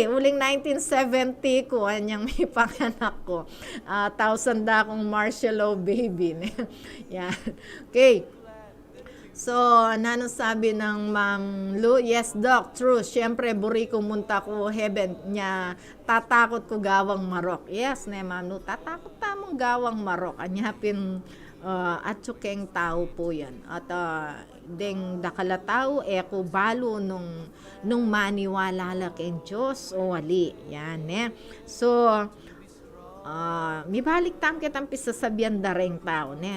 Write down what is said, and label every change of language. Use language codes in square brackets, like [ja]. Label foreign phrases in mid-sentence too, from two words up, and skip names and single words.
[pam] Uling 1970 ko, anyang may panganak ko. 1,000 da akong [en] marshmallow baby. [pam] Yan. Okay. So, nano sabi ng Ma'am Lu, [en] yes doc, true. [pam] Siyempre, buri ko munta ko heaven niya, tatakot ko gawang marok. Yes, ne Ma'am Lu, tatakot tamong gawang marok. Anyapin atsukeng tao po yan. At deng dakala tao, ko balo nung maniwala la keng Diyos o wali. Yan, ne. So, may balik tam kitang pisasabihan da ring tao ne.